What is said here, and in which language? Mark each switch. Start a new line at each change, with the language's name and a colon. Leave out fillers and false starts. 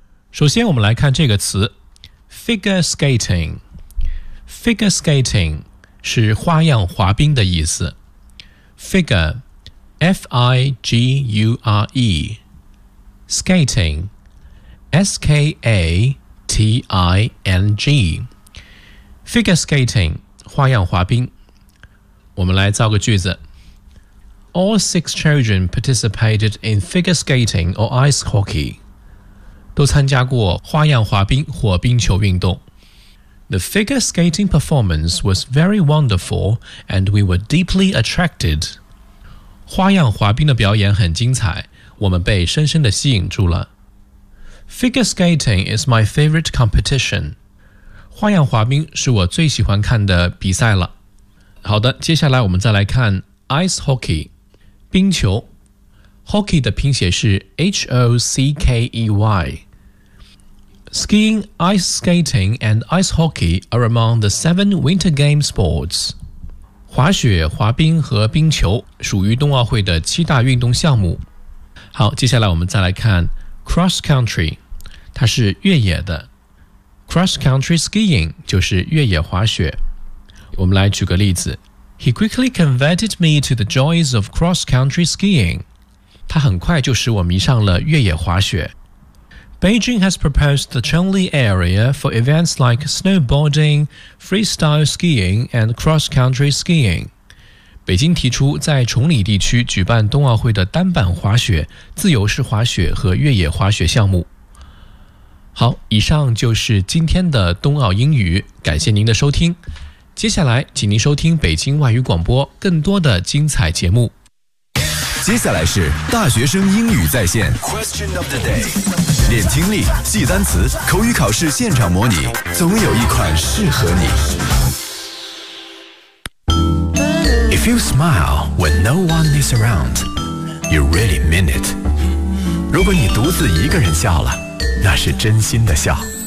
Chinese: 首先我们来看这个词 Figure Skating Figure Skating 是花样滑冰的意思Figure, F-I-G-U-R-E, skating, S-K-A-T-I-N-G, figure skating, 花样滑冰。我们来造个句子。
English: All six children participated in figure skating or ice hockey.
Chinese: 都参加过花样滑冰或冰球运动。
English: The figure skating performance was very wonderful and we were deeply attracted.
Chinese: 花样滑冰的表演很精彩，我们被深深地吸引住了。
English: Figure skating is my favorite competition.
Chinese: 花样滑冰是我最喜欢看的比赛了。好的，接下来我们再来看 ice hockey, 冰球。 Hockey 的拼写是 H-O-C-K-E-Y.
English: Skiing, ice skating and ice hockey are among the 7 winter game sports.
Chinese: 滑雪、滑冰和冰球属于冬奥会的七大运动项目。好，接下来我们再来看 cross country， 它是越野的。
English: cross country skiing
Chinese: 就是越野滑雪。我们来举个例子
English: ：He quickly converted me to the joys of cross country skiing。
Chinese: 他很快就使我迷上了越野滑雪。
English: Beijing has proposed the Chengli area for events like snowboarding, freestyle skiing, and cross-country skiing.
Chinese: 北京提出在崇礼地区举办冬奥会的单板滑雪、自由式滑雪和越野滑雪项目。好，以上就是今天的冬奥英语，感谢您的收听。接下来，请您收听北京外语广播更多的精彩节目。接下来是大学生英语在线 Question of the day练听力，记单词，口语考试现场模拟，总有一款适合你。
English: If you smile when no one is around, you really mean it.
Chinese: 如果你独自一个人笑了，那是真心的笑。